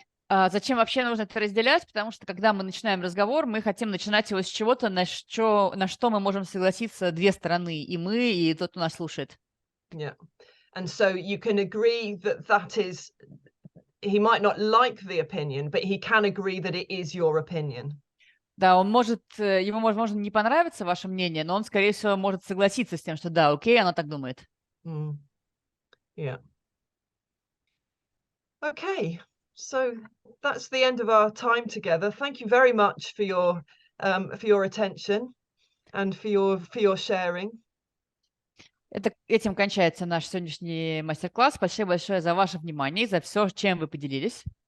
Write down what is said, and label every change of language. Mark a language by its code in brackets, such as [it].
[ru] Зачем вообще нужно это разделять? Потому что когда мы начинаем разговор, мы хотим начинать его с чего-то, на что мы можем согласиться две стороны, и мы, и тот, кто нас слушает. [en] Yeah. And so you can agree that that is, he might not like the opinion, but he can agree that it is your opinion. [ru] Да, ему может не понравиться ваше мнение, но он, скорее всего, может согласиться с тем, что да, окей, она так думает. [en] Yeah. Okay, so that's the end of our time together. Thank you very much for your attention and for your sharing. [ru] Этим кончается наш сегодняшний мастер-класс. Спасибо большое за ваше внимание и за все, чем вы поделились.